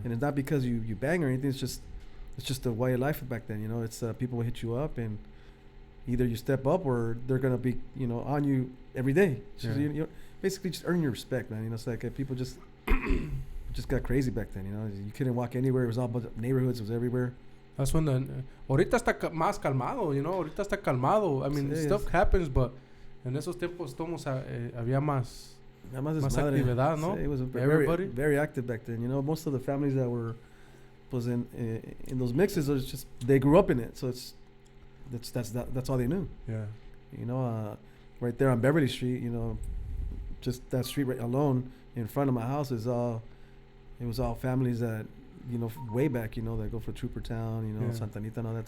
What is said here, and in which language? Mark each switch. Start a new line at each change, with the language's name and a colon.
English: And it's not because you bang or anything. It's just the way of life back then, you know. It's people will hit you up, and either you step up or they're gonna be, you know, on you every day. So you basically just earn your respect, man. You know, it's like people just got crazy back then. You know, you couldn't walk anywhere. It was all about neighborhoods. It was everywhere. That's when
Spanish: ahorita está más calmado,
English: you know.
Spanish: Ahorita está calmado.
English: I mean, stuff happens, but
Spanish: en esos tiempos había más actividad, no?
English: It was everybody very active back then. You know, most of the families that were in those mixes, it was just they grew up in it, so that's all they knew. Yeah. You know, right there on Beverly Street, you know, just that street right alone in front of my house it was all families that, you know, way back, you know, that go for Trooper Town, you know, Santa Anita and all that.